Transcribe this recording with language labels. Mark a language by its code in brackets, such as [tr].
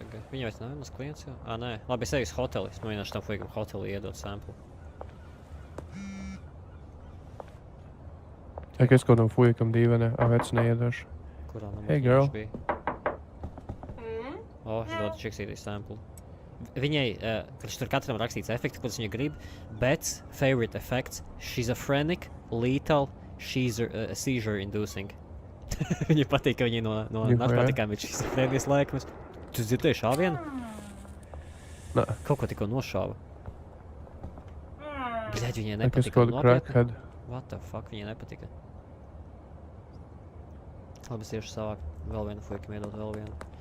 [lv] Viņa vairs nav mans klients jau? Nē. Labi, es eju uz hoteli. Es mēģināšu tam fuikam hoteli iedot sample. Es kaut kādam fujikam dīvainē, vec neiedošu. Kurā [en] Hey, girl. [lv] bija? Es dodu čiksītī sample. Viņai, viņš tur katram rakstīts efekti, kurus viņa grib. [en] Bets, favorite effects, schizophrenic, lethal, seizure inducing. [lv] Viņa patīk, ka viņa no narkotikām ir schizofrēnijas laikmes. Tu dzirdēji šā vienu? Nē. Kaut ko tikko nošāva. Bļaļ, viņai Es nepatika. kaut kādu crackhead. What the fuck, viņai nepatika. Labi, es iešu savākt vēl vienu fuikam, iedot vēl vienu.